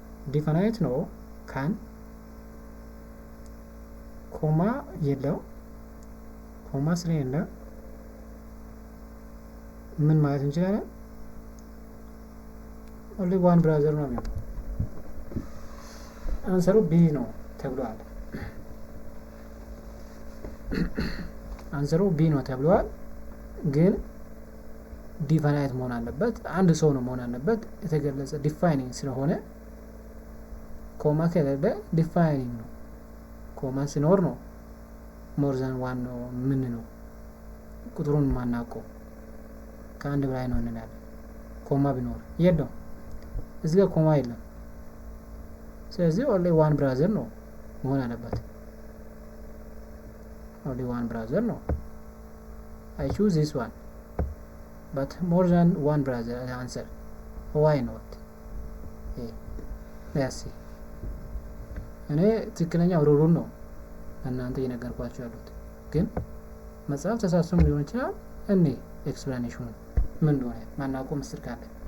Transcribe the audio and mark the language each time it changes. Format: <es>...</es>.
<en>Definite no can comma yellow comma</en> <am>ስለሌለ ምን ማለት እንችላለን?</am> <en>only one brother</en> <am>ነው የሚሆነው። አንሰሩ ቢ ነው ተብሏል። አንሰሩ ቢ ነው ተብሏል። ግን ዲፋይናይት መሆን አለበት። አንድ ሰው ነው መሆን አለበት። የተገለጸ ዲፋይኒንግ ስለሆነ ኮማ ከሌለ ዲፋይኒንግ ነው። ኮማ ሲኖር ነው ሞር ዛን ዋን ነው ምን ነው ቁጥሩን ማናውቀው ከአንድ በላይ ነው እንላለን። ኮማ ቢኖር የለም። እዚህ ጋር ኮማ የለም። ስለዚህ ኦንሊ ዋን ብራዘር ነው መሆን አለበት። ኦንሊ ዋን ብራዘር ነው።</am> <en>I choose this one, but more than one brother as answer. Why not? Let's see.</en> <am>እኔ ትክክለኛው ሩሉን ነው እናንተ እየነገርኳችሁ ያሉት፣ ግን መጽሐፍ ተሳስቶም ሊሆን ይችላል። እኔ ኤክስፕላኔሽኑ ምን እንደሆነ ማናውቀው ምስጢር ካለ</am>